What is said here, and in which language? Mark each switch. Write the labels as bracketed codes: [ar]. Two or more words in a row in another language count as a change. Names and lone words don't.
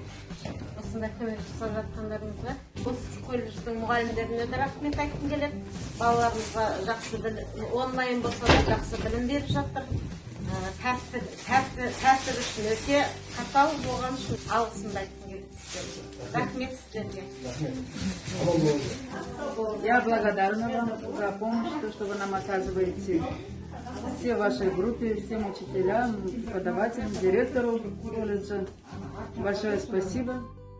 [kk] Осындай көмек жасап жатқандарыңызға. Осы колледждің мұғалімдеріне де рахмет айтқым келеді. Балаларымызға жақсы онлайн болса да жақсы білім беріп жатыр. Тәртіп үшін өте қатал болған үшін алғысымды айтқым келеді сіздерге. Рахмет сіздерге. [ru] Я благодарна вам за помощь, то, что вы нам оказываете, всей вашей группе, всем учителям, преподавателям, директору колледжа. Большое спасибо.